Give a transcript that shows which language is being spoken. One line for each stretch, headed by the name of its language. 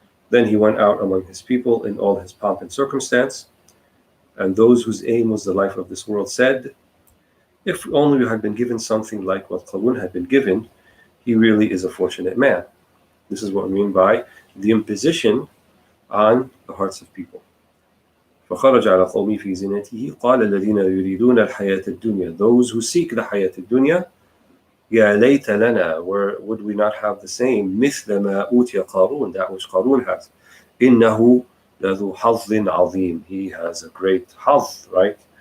English: Then he went out among his people in all his pomp and circumstance. And those whose aim was the life of this world said, if only we had been given something like what Qarun had been given, he really is a fortunate man. This is what we mean by the imposition on the hearts of people.
Arabic: فخرج على قومه في زينته قال الذين يريدون الحياة الدنيا.
English: Those who seek the
Arabic: حياة الدنيا, يا ليت لنا,
English: where would we not have the same
Arabic: مثل ما أوتي قارون,
English: that which Qarun has.
Arabic: إنه لذو حظ عظيم.
English: He has a great حظ, right?